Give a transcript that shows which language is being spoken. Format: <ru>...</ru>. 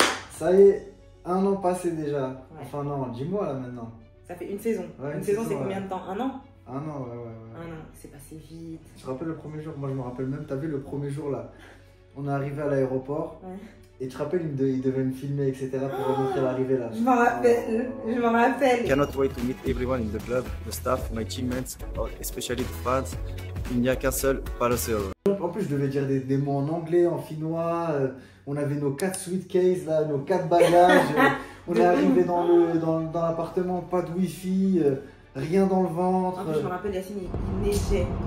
<fr>Ça y est, un an passé déjà. Ouais. Enfin non, 10 mois là maintenant. Ça fait une saison. Ouais, une saison c'est combien de temps? Un an? Un an, ouais. Un an, c'est passé vite. Tu te rappelles le premier jour? Moi je me rappelle même, t'as vu le premier jour là, on est arrivé à l'aéroport. Ouais. Et tu te rappelles, il devait me filmer, etc. pour montrer l'arrivée là. Je m'en rappelle, je m'en rappelle.</fr> <en>I cannot wait to meet everyone in the club, the staff, my teammates, especially the fans.</en> <fr>Il n'y a qu'un seul, pas le seul. En plus, je devais dire des mots en anglais, en finnois. On avait nos 4 suitcases là, nos 4 bagages. On est arrivé dans l'appartement, pas de wifi, rien dans le ventre. En plus, je me rappelle, Yacine, il neigeait.</fr>